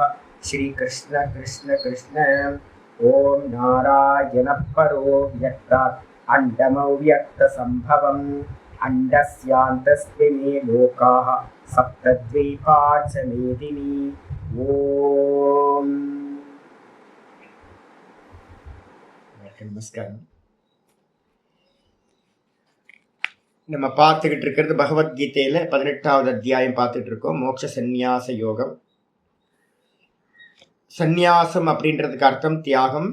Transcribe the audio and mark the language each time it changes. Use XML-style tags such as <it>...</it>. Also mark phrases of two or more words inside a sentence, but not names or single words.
<sa>श्रीकृष्ण कृष्ण कृष्ण। ॐ नारायणः परो व्यक्तात् अण्डमव्यक्तसम्भवम् अण्डस्यान्तस्मिन् लोकाः सप्तद्वीपा च मेदिनी।</sa> <ta>ॐ நமஸ்காரம். நம்ம பார்த்துக்கிட்டு இருக்கிறது பகவத்கீதையில 18வது அத்தியாயம் பார்த்துட்டு இருக்கோம். மோட்ச சந்நியாச யோகம். சந்நியாசம் அப்படின்றதுக்கு அர்த்தம் தியாகம்.</ta>